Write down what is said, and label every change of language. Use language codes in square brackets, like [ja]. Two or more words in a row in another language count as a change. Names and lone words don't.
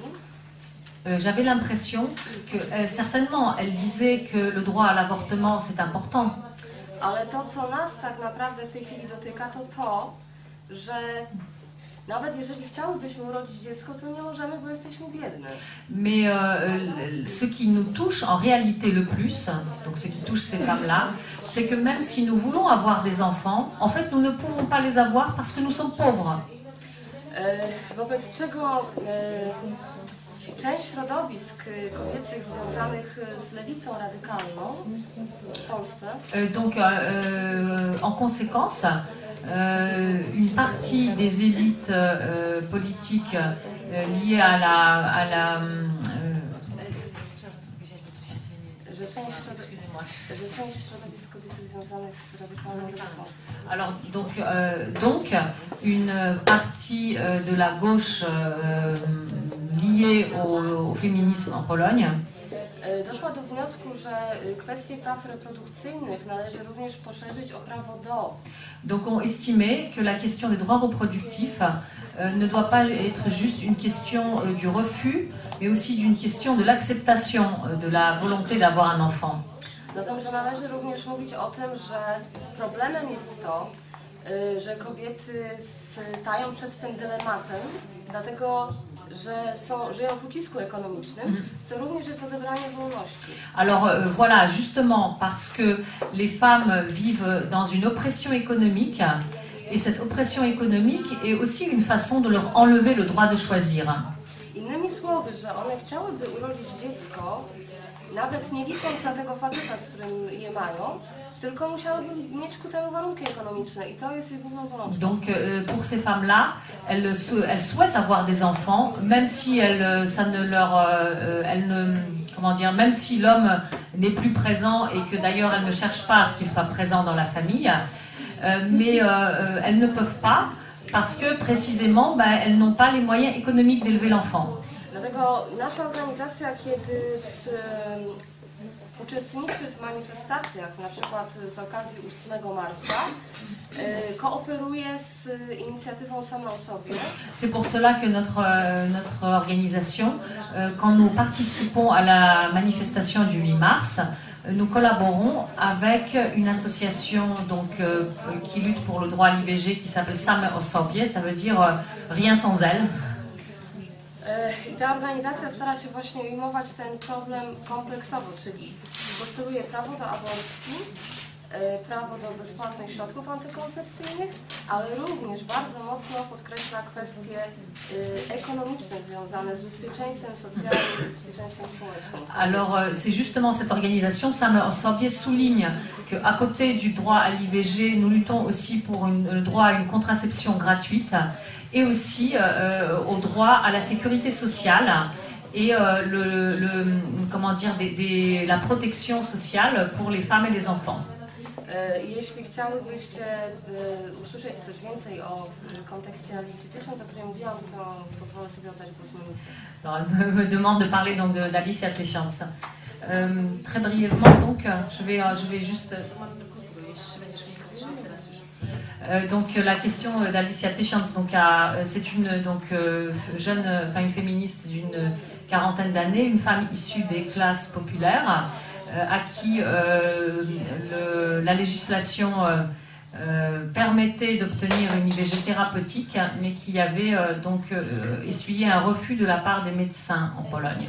[fr] J'avais l'impression que certainement elle disait que le droit à l'avortement c'est important. [pl] Ale to, co nas tak naprawdę w tej chwili dotyka, to, że nawet jeżeli chciałybyśmy urodzić dziecko, to nie możemy, bo jesteśmy biedne. [fr] Mais ce qui nous touche en réalité le plus, donc ce qui touche ces femmes-là, c'est que même si nous voulons avoir des enfants, en fait nous ne pouvons pas les avoir parce que nous sommes pauvres. [pl] Wobec czego część środowisk kobiecych związanych z lewicą radykalną w Polsce. [fr] Donc, en conséquence, une partie des élites politiques liées à la Alors, donc une partie de la gauche liée au féminisme en Pologne [pl] doszła do wniosku, że kwestie praw reprodukcyjnych należy również poszerzyć o prawo do. [fr] Donc on estimait que la question des droits reproductifs ne doit pas être juste une question du refus, mais aussi d'une question de l'acceptation de la volonté d'avoir un enfant. [pl] Zatem, że należy również mówić o tym, że problemem jest to, że kobiety stają przed tym dylematem, dlatego że żyją w ucisku ekonomicznym, co również jest odebranie wolności. [fr] Alors voilà, justement parce que les femmes vivent dans une oppression économique, et cette oppression économique est aussi une façon de leur enlever le droit de choisir. [pl] Innymi słowy, że one chciałyby urodzić dziecko, nawet nie licząc na tego faceta, z którym je mają, tylko musiałyby mieć ku temu warunki ekonomiczne i to jest ich główną bolączką. [fr] Donc pour ces femmes-là, elles souhaitent avoir des enfants, même si ça ne leur, comment dire, même si l'homme n'est plus présent et que d'ailleurs elles ne cherchent pas à ce qu'il soit présent dans la famille, mais elles ne peuvent pas parce que précisément elles n'ont pas les moyens économiques d'élever l'enfant. [pl] Dlatego nasza organizacja, kiedy uczestniczy w manifestacjach, na przykład z okazji 8 marca, kooperuje z inicjatywą Same o sobie. [fr] C'est pour cela que notre organisation, quand nous participons à la manifestation du 8 mars, nous collaborons avec une association donc, qui lutte pour le droit à l'IVG qui s'appelle Same o sobie, ça veut dire rien sans elle. [pl] I ta organizacja stara się właśnie ujmować ten problem kompleksowo, czyli postuluje prawo do aborcji, prawo do bezpłatnych środków antykoncepcyjnych, ale również bardzo mocno podkreśla kwestie ekonomiczne związane z bezpieczeństwem socjalnym, z bezpieczeństwem społecznym. [fr] Alors c'est justement cette organisation Same o sobie souligne qu'à côté du droit à l'IVG, nous luttons aussi pour le droit à une contraception gratuite et aussi au droit à la sécurité sociale et comment dire, la protection sociale pour les femmes et les enfants. [pl] Jeśli chciałybyście usłyszeć coś więcej o kontekście Alicji Tysiąc, o której mówiłam, to pozwolę sobie oddać głos Monice. [fr] Alors, elle me demande de parler donc d'Alicia Tysiąc. Très brièvement, donc, je vais juste... donc la question d'Alicia Tysiąc, donc c'est une jeune, enfin une féministe d'une quarantaine d'années, une femme issue des classes populaires, à qui la législation permettait d'obtenir une IVG thérapeutique, mais qui avait donc essuyé un refus de la part des médecins en Pologne.